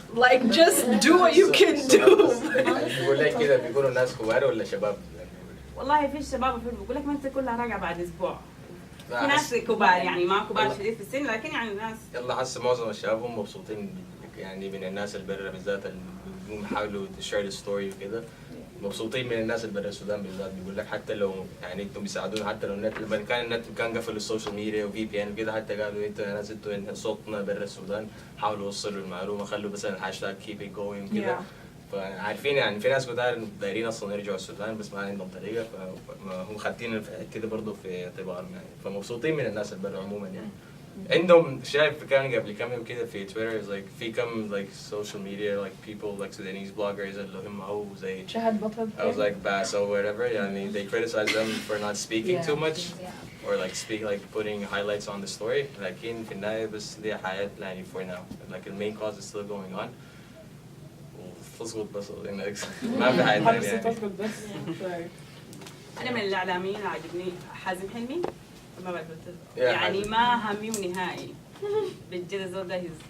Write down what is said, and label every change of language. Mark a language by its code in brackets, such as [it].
[en] Like just do what you can do. [ar] بيقول لك كده بيقولوا الناس كبار ولا شباب؟ والله في الشباب بيقول لك ما انت كلها راجعه بعد اسبوع. في ناس كبار يعني ما كبار شديد في السن لكن يعني الناس يلا حس معظم الشباب هم مبسوطين يعني من الناس اللي برا بالذات اللي بيحاولوا تشير الستوري وكده مبسوطين من الناس اللي برا السودان بالذات بيقول لك حتى لو يعني انتم بيساعدونا حتى لو النت لما كان النت كان قفل السوشيال ميديا وفي بي ان وكده حتى قالوا انتوا يا ناس انتوا صوتنا برا السودان حاولوا توصلوا المعلومه خلوا مثلا هاشتاج keep it going كده فعارفين يعني في ناس كتار دايرين اصلا يرجعوا السودان بس ما عندهم طريقه فهم خادين كده برضه في اعتبارهم يعني فمبسوطين من الناس اللي برا عموما يعني عندهم شايف كان قبل كم يوم كده في تويتر like في كم like social media like people like Sudanese bloggers اللي هم هو زي شهد بطل [en] I was like Bass or whatever يعني they criticize them for not speaking too much or like putting highlights on the story لكن في النهاية بس دي حياة يعني for now like the main cause is still going on تظبط بس ما في حاجة ثانية يعني. [ar] انا من الاعلاميين اللي عاجبني حازم حلمي ما بعرف يعني ما هميه نهائي بجد الزول ده